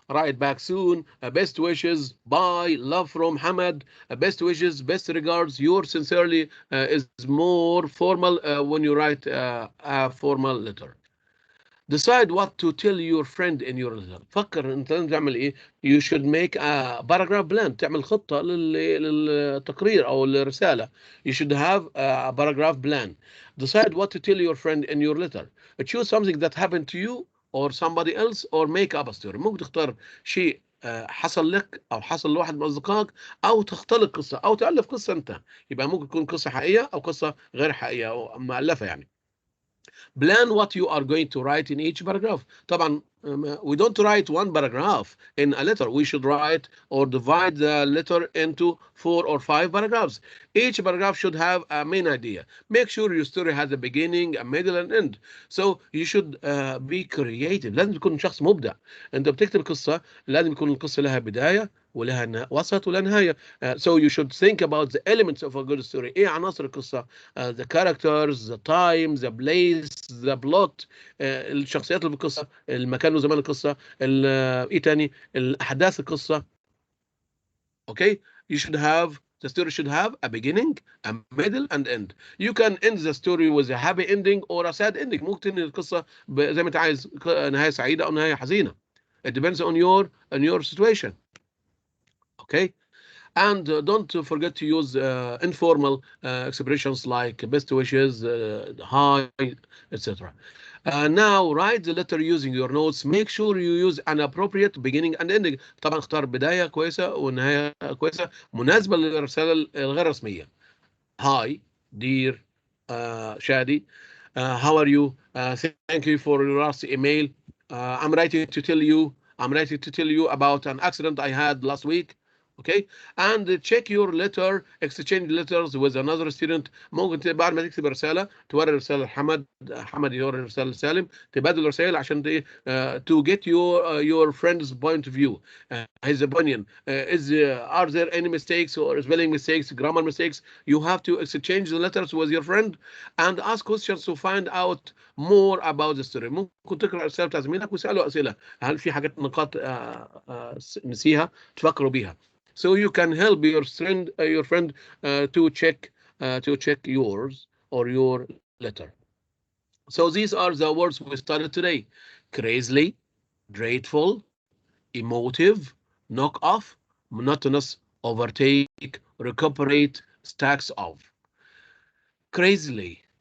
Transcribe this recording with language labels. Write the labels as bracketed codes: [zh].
[en] Write back soon. Best wishes. Bye. Love from Hamad. Best wishes. Best regards. Yours sincerely is more formal when you write a formal letter. Decide what to tell your friend in your letter. [ar] فكر انت لازم تعمل ايه. [en] You should make a paragraph plan. [ar] تعمل خطة للتقرير او الرسالة. [en] You should have a paragraph plan. Decide what to tell your friend in your letter. Choose something that happened to you or somebody else or make up a story. [ar] ممكن تختار شيء حصل لك او حصل لواحد من اصدقائك او تختلق قصة او تألف قصة انت. يبقى ممكن تكون قصة حقيقية او قصة غير حقيقية او مؤلفة يعني. [en] Plan what you are going to write in each paragraph. [ar] طبعا [en] We don't write one paragraph in a letter. We should write or divide the letter into 4 or 5 paragraphs. Each paragraph should have a main idea. Make sure your story has a beginning, a middle, and end. So you should be creative. [ar] لازم تكون شخص مبدع. أنت بتكتب قصة لازم يكون القصة لها بداية ولها وسط ولها نهاية. [en] So you should think about the elements of a good story. [ar] إيه عناصر القصة؟ [en] The characters, the time, the place, the plot. [ar] الشخصيات اللي في القصة، المكان وزمان القصة، إيه تاني؟ الأحداث القصة. [en] Okay, you should have the story should have a beginning, a middle, and end. You can end the story with a happy ending or a sad ending. [ar] ممكن تنهي القصة زي ما أنت عايز، نهاية سعيدة أو نهاية حزينة. [en] It depends on your situation. Okay, and don't forget to use informal expressions like best wishes, hi, etc. Now write the letter using your notes. Make sure you use an appropriate beginning and ending. [ar] طبعا اختار بداية كويسة ونهاية كويسة مناسبة للرسالة الغير رسمية. [en] Hi, dear Shadi, how are you? Thank you for your last email. I'm writing to tell you about an accident I had last week. Okay, and check your letter, exchange letters with another student. [ar] ممكن بعد ما تكتب رسالة توري رسالة لحمد، حمد يوري رسالة لسالم، تبادل رسائل عشان [en] to get your friend's point of view, his opinion. Are there any mistakes or spelling mistakes, grammar mistakes? You have to exchange the letters with your friend and ask questions to find out more about the story. [ar] ممكن تقرأ رسالة بتاع زميلك وسأله أسئلة، هل في حاجات نقاط نسيها تفكروا بيها. [en] So you can help your friend to check yours or your letter. So these are the words we studied today: crazily, dreadful, emotive, knock off, monotonous, overtake, recuperate, stacks of. Crazily.